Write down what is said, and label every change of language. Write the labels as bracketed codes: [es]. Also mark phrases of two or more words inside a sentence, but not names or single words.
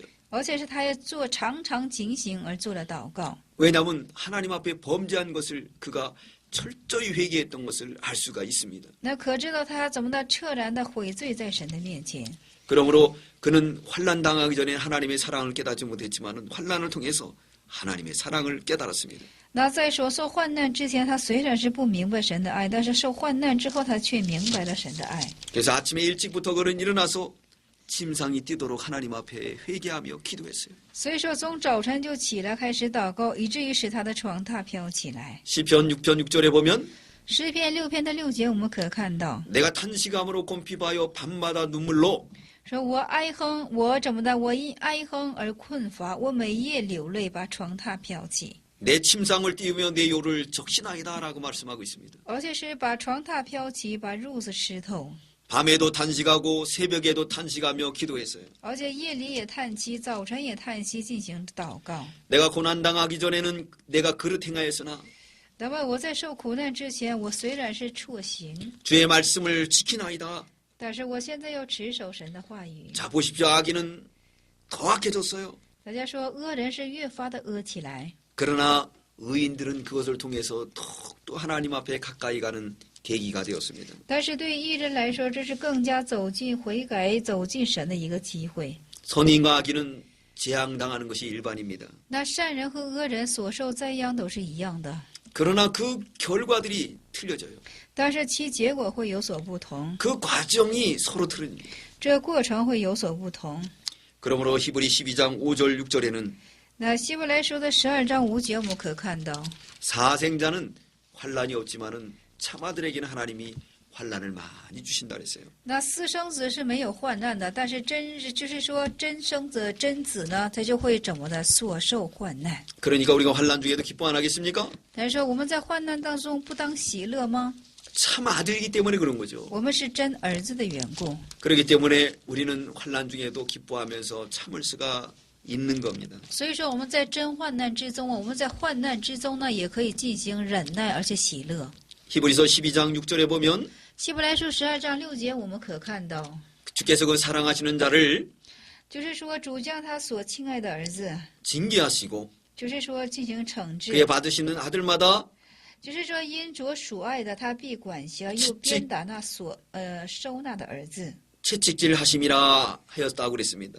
[zh] 而且是他也常常警醒而做了祷告。 [ko] 왜냐하면 하나님 앞에 범죄한 것을 그가 철저히 회개했던 것을 알 수가 있습니다. [zh] 那可知道他怎么的彻然的悔罪在神的面前。 [ko] 그러므로 그는 환난 당하기 전에 하나님의 사랑을 깨닫지 못했지만 환난을 통해서 하나님의 사랑을 깨달았습니다. [zh] 那在所受患难之前，他虽然是不明白神的爱，但是受患难之后，他却明白了神的爱。 [ko] 그래서 아침에 일찍부터 그는 일어나서 침상이 뛰도록 하나님 앞에 회개하며 기도했어요. [zh] 所以说，从早晨就起来开始祷告，以至于使他的床榻飘起来。 [ko] 시편 6편 6절에 보면 [zh] 诗篇6篇的6节，我们可看到 [ko] 내가 탄식함으로 곰핍하여 밤마다 눈물로 [zh] 说：“我哀哼，我怎么的？我因哀哼而困乏，我每夜流泪，把床榻飘起。” [ko] 내 침상을 띄우며 내 요를 적신하이다라고 말씀하고 있습니다. [zh] 而且是把床榻飘起，把褥子湿透， [ko] 밤에도 탄식하고 새벽에도 탄식하며 기도했어요. [zh] 而且夜里也叹息，早晨也叹息，进行祷告。 [ko] 내가 고난 당하기 전에는 내가 그릇 행하였으나 [zh] 那么我在受苦难之前，我虽然是辍行， [ko] 주의 말씀을 지키나이다. [zh] 但是我现在要持守神的话语。 [ko] 자 보십시오. 악인은 더 악해졌어요. [zh] 大家说，恶人是越发的恶起来， [ko] 그러나 의인들은 그것을 통해서 더욱더 하나님 앞에 가까이 가는 계기가 되었습니다. [zh] 但是对艺人来说，这是更加走进悔改、走进神的一个机会。 [ko] 선인과 악인은 재앙당하는 것이 일반입니다. [zh] 那善人和恶人所受灾殃都是一样的， [ko] 그러나 그 결과들이 틀려져요. [zh] 但是其结果会有所不同， [ko] 그 과정이 서로 틀립니다. [zh] 这过程会有所不同。 [ko] 그러므로 히브리 12장 5절 6절에는 [zh] 那希伯来书的12章5节，我们可看到， [ko] 사생자는 환란이 없지만은 참아들에게는 하나님이 환란을 많이 주신다 그랬어요. [zh] 那私生子是没有患难的，但是就是说真生子、真子呢，他就会怎么的所受患难。 [ko] 그러니까 우리가 환란 중에도 기뻐 안 하겠습니까? [zh] 但是说我们在患难当中不当喜乐吗？ [ko] 참 아들이기 때문에 그런 거죠. [zh] 我们是真儿子的缘故， [ko] 그렇기 때문에 우리는 환란 중에도 기뻐하면서 참을 수가 있는 겁니다. [zh] 所以说我们在真患难之中啊，我们在患难之中呢，也可以进行忍耐，而且喜乐。 [ko] 히브리서 12장 6절에 보면 [zh] 希伯来书12章6节，我们可看到， [ko] 주께서 그 사랑하시는 자를 [zh] 就是说主将他所亲爱的儿子， [ko] 징계하시고 [zh] 就是说进行惩治， [ko] 그의 받으시는 아들마다 [zh] 就是说因着所爱的，他必管辖又鞭打那所收纳的儿子。 [ko] 채찍질 하심이라 하였다고 그랬습니다.